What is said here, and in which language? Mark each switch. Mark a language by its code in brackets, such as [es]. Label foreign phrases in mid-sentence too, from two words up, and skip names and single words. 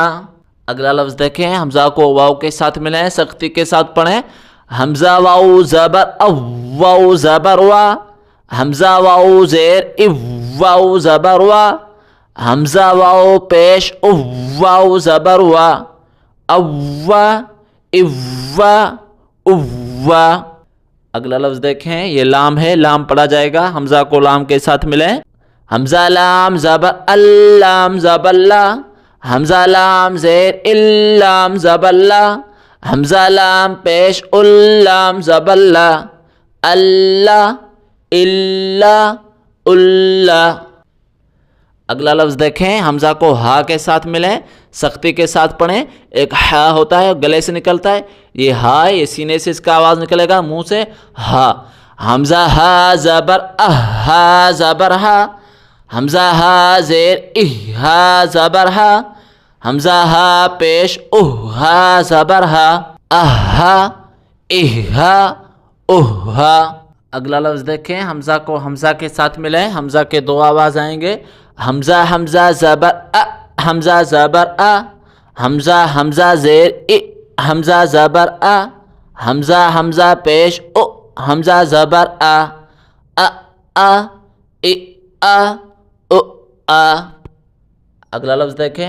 [ur] اگلا لفظ دیکھیں. حمزہ کو واو کے ساتھ ملائیں, سختی کے ساتھ پڑھیں. حمزہ واو زبر واو زبر وا. حمزہ واو زیر واو زبر وا. حمزہ واو پیش واو زبر وا. اوا اوا اوا. اگلا لفظ دیکھیں. یہ لام ہے, لام پڑھا جائے گا. حمزہ کو لام کے ساتھ ملائیں. حمزہ لام زبر اللام زبر لا. حمزہ لام زیر اللام زبر لا. حمزہ لام پیش اللام زبر لا. اللہ اللہ اللہ. اگلا لفظ دیکھیں. حمزہ کو ہا کے ساتھ ملیں, سختی کے ساتھ پڑھیں. ایک ہا ہوتا ہے گلے سے نکلتا ہے, یہ ہا یہ سینے سے اس کا آواز نکلے گا, منہ سے ہا. حمزہ ہا زبر ہا زبر ہا. حمزہ ہا زیر ہا زبر ہا. حمزہ ہا پیش ہا زبر ہا. اہا اہا اہا. اگلا لفظ دیکھیں. حمزہ کو حمزہ کے ساتھ ملائیں, حمزہ کے دو آواز آئیں گے. حمزہ حمزہ زبر حمزہ زبر حمزہ حمزہ زیر حمزہ زبر حمزہ حمزہ پیش حمزہ زبر اگلا لفظ دیکھیں.